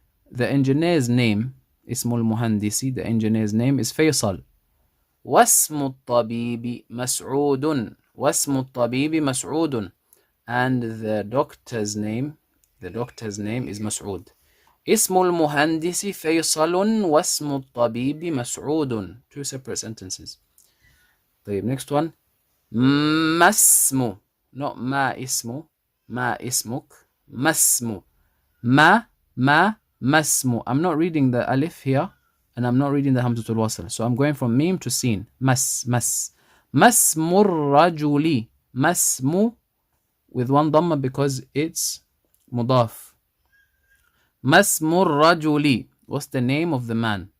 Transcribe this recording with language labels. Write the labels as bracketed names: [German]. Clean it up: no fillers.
[English] The engineer's name, [Arabic] اسم المهندس, [English] the engineer's name is فيصل. [Arabic] واسم الطبيب مسعود. واسم الطبيب مسعود. [English] And the doctor's name is مسعود. [Arabic] اسم المهندس فيصل واسم الطبيب مسعود. [English] Two separate sentences. طيب, next one. [Arabic] ما اسم, [English] not [Arabic] ما اسم, ما اسمك, ما اسم, ما اسم. [English] I'm not reading the alif here and I'm not reading the hamzatul wasl, so I'm going from mim to sin. [Arabic] mas اسم الرجل. [English] ما اسم with one dhamma because it's mudaf. [Arabic] ما اسم الرجل. [English] What's the name of the man?